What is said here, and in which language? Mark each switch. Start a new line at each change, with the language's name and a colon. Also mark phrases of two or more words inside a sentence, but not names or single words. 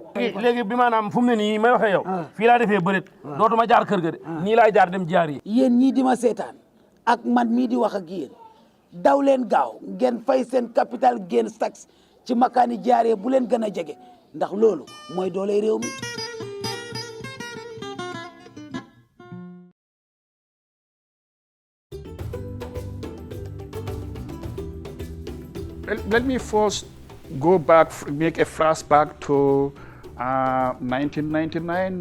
Wolof: léegi bi maanaam fu mu ne nii may waxee yow fii laa defee bërit dootuma jaar kër ga de nii laay jaar dem jaar yi yéen ñii di ma seetaan ak man mii di wax ak yéen daw leen gaaw ngeen fay seen
English: capital gains tax
Wolof: ci makaani jaaree bu leen gën a jege ndax loolu mooy doole réew mi
English: Let me first go back, make a flashback to 1999.